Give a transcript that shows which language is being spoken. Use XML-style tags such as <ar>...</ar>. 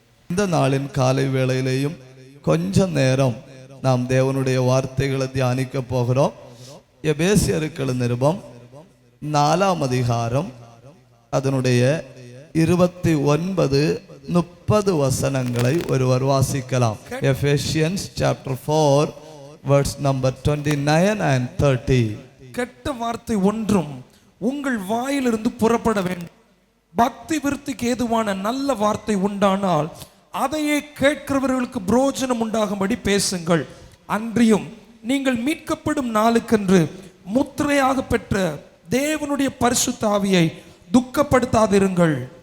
<ta>இந்த நாளின் காலை வேளையிலேயும் கொஞ்சம் நேரம் நாம் தேவனுடைய வார்த்தைகளை தியானிக்க போகிறோம். எபேசியருக்கு நிருபம் 4ஆம் அதிகாரம் அதனுடைய 29-30 வசனங்களை ஒருவர் வாசிக்கலாம்.</ta> <en>Ephesians chapter 4 verse number 29 and 30.</en> <ta>கெட்ட வார்த்தை ஒன்றும் உங்கள் வாயிலிருந்து புறப்பட வேண்டும். பக்தி விருத்திக்கு ஏதுவான நல்ல வார்த்தை உண்டானால் அதையே கேட்கிறவர்களுக்கு புரோஜனம் உண்டாகும்படி பேசுங்கள். அன்றியும் நீங்கள் மீட்கப்படும் நாளுக்கென்று முத்திரையாக பெற்ற தேவனுடைய பரிசுத்த ஆவியை துக்கப்படுத்தாதிருங்கள்.</ta>